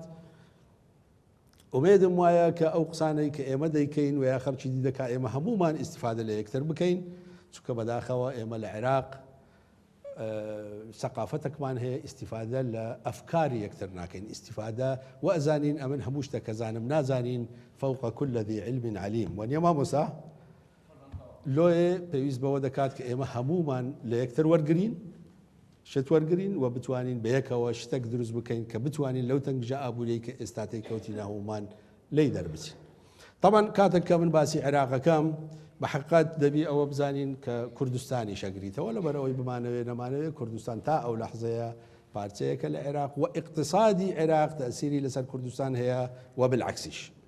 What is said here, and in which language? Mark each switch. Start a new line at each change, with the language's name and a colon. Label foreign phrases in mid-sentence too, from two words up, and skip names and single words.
Central Kurdish: ئومێدم وایە کە ئەو قسانەی کە ئێمە دەیکەین و یا خەڵکی دی دەکا ئێمە هەمومان ئیسیفادە لە یەکتر بکەین، چونکە بەداخەوە ئێمە لە عێراق سەقافەتێکمان هەیە ئیسیفادە لە ئەفکاری یەکتر ناکەین، ئیسیفادە و ئەزانین ئەمن هەموو شتێکە زانم نازانین
Arabic: فوق كل ذي علم عليم.
Central Kurdish: وەنیە مامۆستا لۆیێ پێویست بەوە دەکات کە ئێمە هەمومان لە یەکتر وەرگرین، شت وەرگرین و بتوانین بەیەکەوە شتێک دروست بکەین کە بتوانین لەو تەنگژە ئابووری کە ئێستا تێکەوتینە هەمومان لێی دەربچین. طبعا کاتێک کە من باسی عێراقەکەم بە حقیقت دەبی ئەوە بزانین کە کوردستانی شەگریتەوە لەبەرەوەی بمانەوێ نەمانەوێت کوردستان تا ئەو لەحزەیە پارچەیەکە لە عێراق و اقتصادی عێراق تەسیری لەسەر کوردستان هەیە و بالعکسیش.